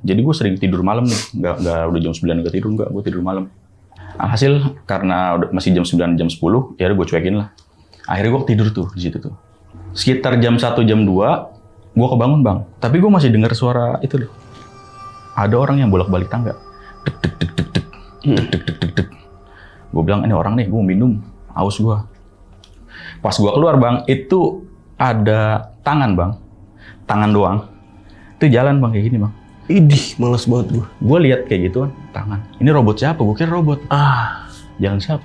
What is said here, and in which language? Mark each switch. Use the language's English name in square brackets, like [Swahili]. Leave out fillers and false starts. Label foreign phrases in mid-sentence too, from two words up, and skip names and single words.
[Indonesian] Jadi gue sering tidur malam nih. Nggak udah jam 9 nggak tidur, gue tidur malam. Alhasil karena udah masih jam 9, jam 10, ya udah gue cuekin lah. Akhirnya gue tidur tuh di situ tuh. Sekitar jam 1, jam 2, gue kebangun bang. Tapi gue masih dengar suara itu loh. Ada orang yang bolak-balik tangga. Dek, dek, dek, dek, dek. Dek, dek, dek, dek, dek. Gue bilang, ini orang nih, gue mau minum. Haus gue. Pas gue keluar bang, itu ada tangan bang. Tangan doang. Itu jalan bang, kayak gini bang. Idih, males banget gue. Gue lihat kayak gitu kan, tangan. Ini robot siapa? Gue kira robot. Jalan siapa?